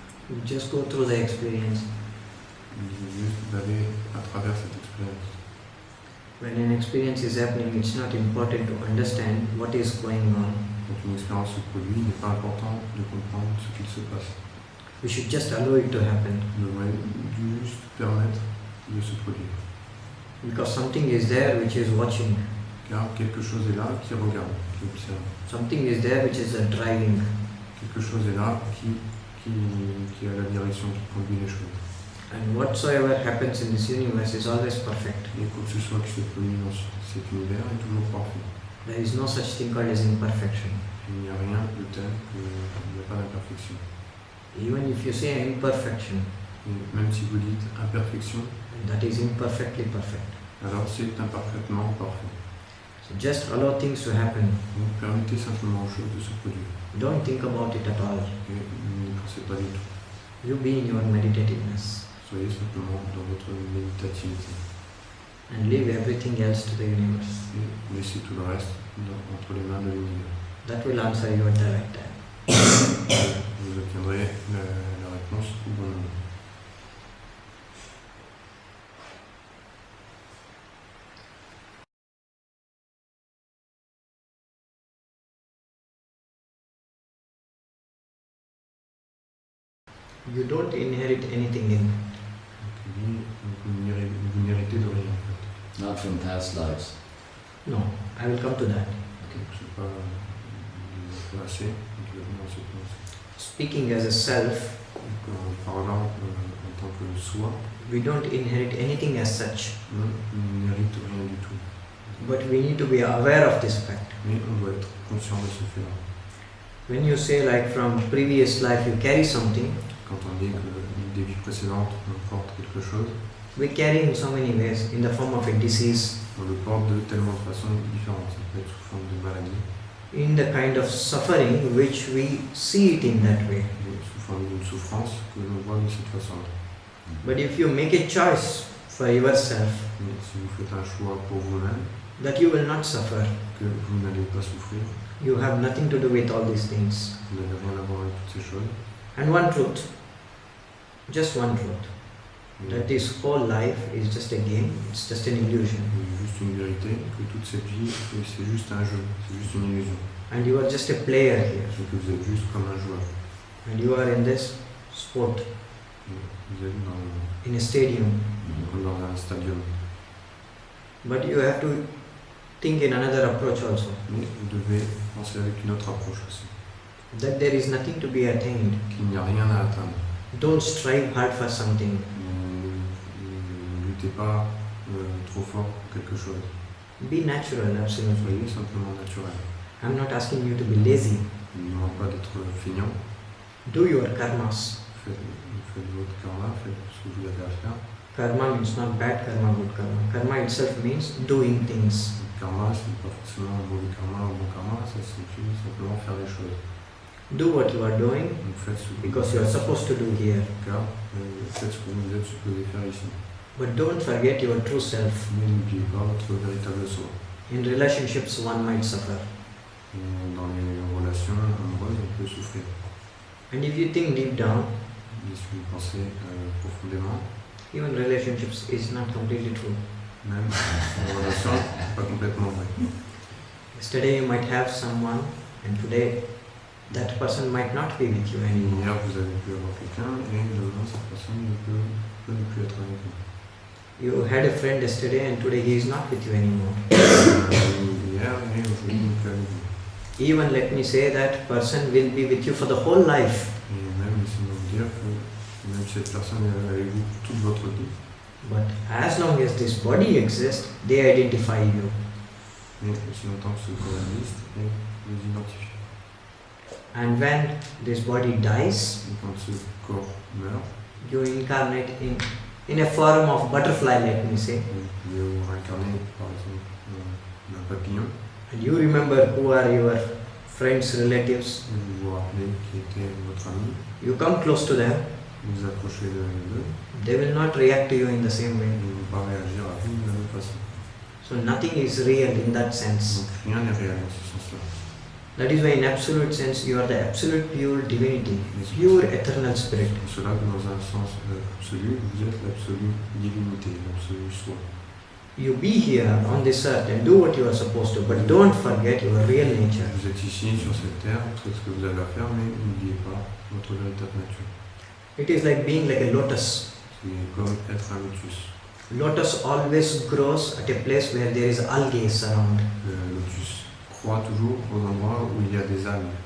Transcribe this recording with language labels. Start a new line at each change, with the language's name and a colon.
English: You just go through the experience.
French: Il dit juste d'aller à travers cette expérience.
English: When an experience is happening, it's not important to understand what is going on.
French: Quand une expérience se produit, il n'est pas important de comprendre ce qu'il se passe.
English: We should just allow it to happen.
French: On devrait juste permettre de se produire.
English: Because something is there which is watching.
French: Car quelque chose est là qui regarde, qui observe.
English: Something is there which is driving.
French: Quelque chose est là qui a la direction, qui conduit les choses.
English: And whatsoever happens in this universe is always perfect.
French: Et quoi que ce soit qui se produit dans cet univers est toujours parfait.
English: There is no such thing called as imperfection.
French: Il n'y a rien de tel qu'il n'y a pas d'imperfection.
English: Even if you say imperfection,
French: Et même si vous dites imperfection,
English: that is imperfectly perfect.
French: alors c'est imparfaitement parfait.
English: So just allow things to happen.
French: Donc permettez simplement aux choses de se produire.
English: Don't think about it at all.
French: Et n'y pensez pas du tout.
English: You be in your meditativeness
French: Soyez simplement dans votre méditativité.
English: and leave everything else to the universe.
French: Et laissez tout le reste entre les mains de l'univers.
English: That will answer you at the right time.
French: Vous obtiendrez la réponse au bon moment.
English: You don't inherit anything in.
French: Vous n'héritez de rien en fait.
English: Not from past lives. No, I will come to that.
French: C'est pas le passé, donc il va commencer par ça.
English: Speaking as a self,
French: Donc, en parlant en tant que soi,
English: we don't inherit anything as such.
French: on n'hérite rien du tout.
English: But we need to be aware of this fact.
French: Mais on doit être conscient de ce fait-là.
English: When you say like from previous life you carry something,
French: Quand on dit que des vies précédentes, on porte quelque chose,
English: we carry in so many ways in the form of a disease,
French: on le porte de tellement de façons différentes. Ça peut être sous forme de maladie,
English: in the kind of suffering which we see it in that way.
French: sous forme d'une souffrance que l'on voit de cette façon-là.
English: But if you make a choice for yourself
French: Mais si vous faites un choix pour vous-même,
English: that you will not suffer,
French: que vous n'allez pas souffrir,
English: you have nothing to do with all these things.
French: vous n'allez rien à voir avec toutes ces choses,
English: And one truth, just one truth, that this whole life is just a game, it's just an illusion.
French: C'est juste une vérité, que toute cette vie, c'est juste un jeu, c'est juste une illusion.
English: And you are just a player here.
French: C'est que vous êtes juste comme un joueur.
English: And you are in this sport,
French: Vous êtes
English: in a stadium.
French: comme dans un stadium.
English: But you have to think in another approach also.
French: Mais vous devez penser avec une autre approche aussi.
English: That there is nothing to be attained.
French: Qu'il n'y a rien à atteindre.
English: Don't strive hard for something.
French: Ne luttez pas trop fort pour quelque chose.
English: Be natural, absolutely.
French: Soyez simplement naturel.
English: I'm not asking you to be lazy.
French: Je ne demande pas d'être feignant.
English: Do your karmas.
French: Faites votre karma, faites ce que vous avez à faire.
English: Karma means not bad karma, good karma. Karma itself means doing things.
French: Le karma, c'est pas forcément un mauvais karma ou bon karma, ça signifie simplement faire des choses.
English: Do what you are doing
French: Donc faites ce que
English: because you are supposed to do here.
French: car faites ce que vous êtes supposé faire ici.
English: But don't forget your true self.
French: Mais n'oubliez pas votre véritable soi.
English: In relationships, one might suffer.
French: Dans les relations amoureuses, on peut souffrir.
English: And if you think deep down,
French: Et si vous pensez profondément,
English: even relationships is not completely true.
French: même en relation, c'est pas complètement vrai.
English: Yesterday you might have someone, and today that person might not be with you anymore.
French: Hier, vous avez pu avoir quelqu'un et demain, cette personne peut ne plus être avec vous.
English: You had a friend yesterday, and today he is not with you anymore.
French: Hier et aujourd'hui, il n'est plus avec vous.
English: Even let me say that person will be with you for the whole life.
French: Et même, laissez-moi vous dire que même si cette personne est avec vous toute votre vie,
English: But as long as this body exists, they identify you.
French: mais aussi longtemps que ce corps existe, et vous identifiez.
English: And when this body dies,
French: Et quand ce corps meurt,
English: you incarnate in a form of butterfly, let me say.
French: vous pouvez vous réincarner par exemple d'un papillon,
English: And you remember who are your friends, relatives.
French: et vous vous rappelez qui était votre ami,
English: You come close to them,
French: vous vous approchez d'eux,
English: they will not react to you in the same
French: et
English: way.
French: ils ne vont pas réagir à vous de la même façon.
English: So nothing is real in that sense.
French: Donc rien n'est réel dans ce sens-là.
English: That is why in absolute sense you are the absolute pure divinity, pure eternal spirit.
French: C'est pour cela que dans un sens absolu, vous êtes l'absolue divinité, l'absolu soi.
English: You be here on this earth and do what you are supposed to, but don't forget your real nature.
French: Vous êtes ici sur cette terre, faites ce que vous avez à faire, mais n'oubliez pas votre véritable nature.
English: It is like being like a lotus.
French: C'est comme être un lotus.
English: Lotus always grows at a place where there is algae around.
French: Le lotus croît toujours aux endroits où il y a des algues,